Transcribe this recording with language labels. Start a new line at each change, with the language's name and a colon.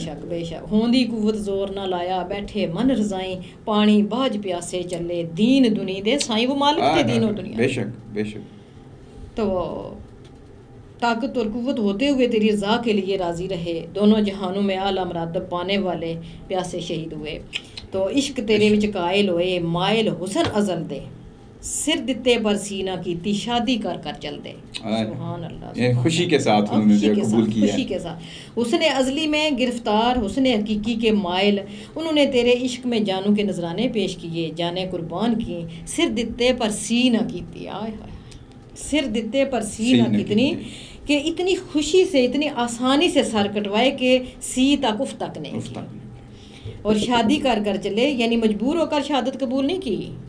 Punjabi: بے شک بے شک. ہوندی قوت زور نہ لایا، بیٹھے من رضائیں، پانی باج پیاسے چلے، دین دنی دے سائیں،
Urdu: وہ مالک تھے دین و دنیا. بے شک بے شک. تو طاقت اور قوت ہوتے ہوئے تیری رضا کے لیے راضی رہے، دونوں جہانوں میں اعلیٰ مراتب پانے والے پیاسے شہید ہوئے.
Punjabi: تو عشق تیرے وچ قائل ہوئے، مائل حسن ازل دے، سر دتے پر سینہ کیتی، شادی کر کر چل دے.
Urdu: سبحان اللہ. خوشی کے ساتھ انہوں نے قبول کیا، خوشی کے ساتھ. حسن ازلی میں گرفتار، حسن حقیقی کے مائل، انہوں نے تیرے عشق میں جانوں کے نذرانے پیش کیے، جانے قربان کی،
Punjabi: سر دتے پر سینہ کیتی.
Urdu: آئے ہائے
Punjabi: سر دتے پر سینہ کتنی
Urdu: کہ اتنی خوشی سے اتنی آسانی سے سر کٹوائے کہ سی تک اف تک نہیں کی، اور شادی کر کر چلے، یعنی مجبور ہو کر شہادت قبول نہیں کی،